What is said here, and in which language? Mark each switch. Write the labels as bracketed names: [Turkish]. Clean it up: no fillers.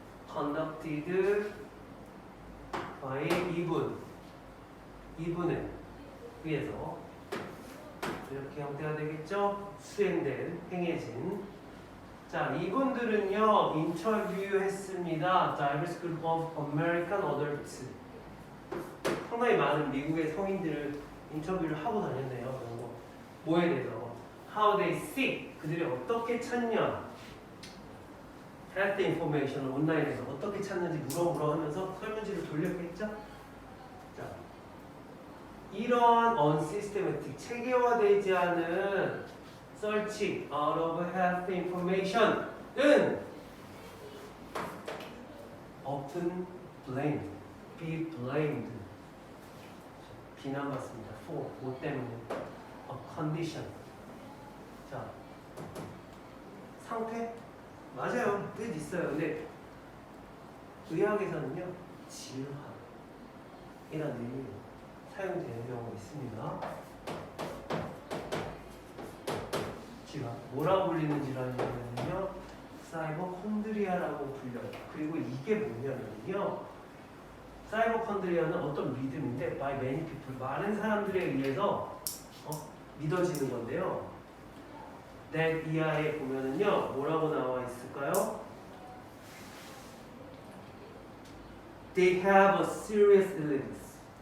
[English] conducted by [Korean] 이분에 의해서 이렇게 형태가 되겠죠? 수행된, 행해진. 자, 이분들은요 인터뷰했습니다. [English] Diverse group of American adults. [Korean] 상당히 많은 미국의 성인들을 인터뷰를 하고 다녔네요. 그런 거. 뭐에 대해서? [English] How they seek. [Korean] 그들이 어떻게 찾냐. Health information을 온라인에서 어떻게 찾는지 물어보면서 설문지를 돌렸겠죠? 자, 이런 [English] unsystematic, [Korean] 체계화되지 않은 [English] searching out of health information은 often blamed, be blamed. [Korean] 비난받습니다. for, 뭐 때문에. [English] a condition. [Korean] 자, 상태? 맞아요. 뜻 있어요. 근데 의학에서는요, 질환이라는 의미로 사용되는 경우가 있습니다. 질환. 뭐라고 불리는 질환이냐면요, 사이버콘드리아라고 불려요. 그리고 이게 뭐냐면요, 사이버콘드리아는 어떤 믿음인데, [English] by many people, [Korean] 많은 사람들에 의해서 믿어지는 건데요. that 이하에 보면은요, 뭐라고 나와 있을까요? [English] They have a serious illness.